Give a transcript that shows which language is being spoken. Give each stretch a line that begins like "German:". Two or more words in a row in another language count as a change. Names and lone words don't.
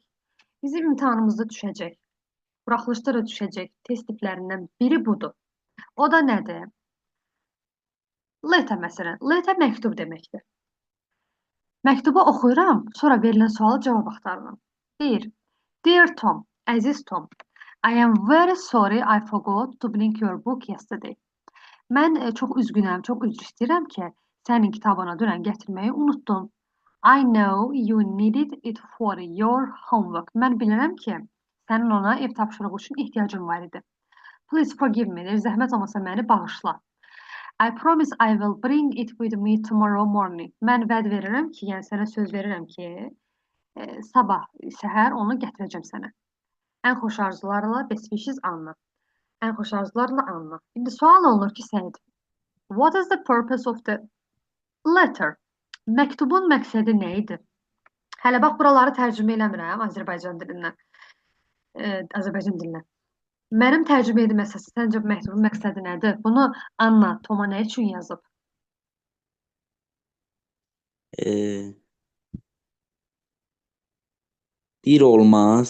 Azerbaijani: Bizim imtahanımızda düşəcək, buraxılışda da düşəcək test tiplərindən biri budur. O da nədir? Letter məsələn. Letter məktub deməkdir. Məktubu oxuyuram, sonra verilən sualı cavab axtarıram. Deyir,
English: Dear Tom,
Azerbaijani: əziz Tom,
English: I am very sorry I forgot to bring your book yesterday.
Azerbaijani: Mən çox üzgünəm, çox üzr istəyirəm ki, sənin kitabını dünən gətirməyi unutdum.
English: I know you needed it for your homework.
Azerbaijani: Mən bilirəm ki, sənin ona ev tapşırığı üçün ehtiyacın var idi.
English: Please forgive me.
Azerbaijani: Deyir, zəhmət olmasa məni bağışla.
English: I promise I will bring it with me tomorrow morning.
Azerbaijani: Mən vəd verirəm ki, yəni sənə söz verirəm ki, sabah səhər onu gətirəcəm sənə. Ən xoş arzularla,
English: best wishes,
Azerbaijani: Anna. Ən xoş arzularla, Anna. İndi sual olunur ki, Səid,
English: what is the purpose of the letter?
Azerbaijani: Məktubun məqsədi nə idi? Hələ bax, buraları tərcümə eləmirəm Azərbaycan dilindən. Azərbaycan dilindən. Mənim tərcümə edilmə əsası, səncə bu məktubun məqsədi nədir? Bunu Anna Toma nə üçün yazıb? Bir olmaz.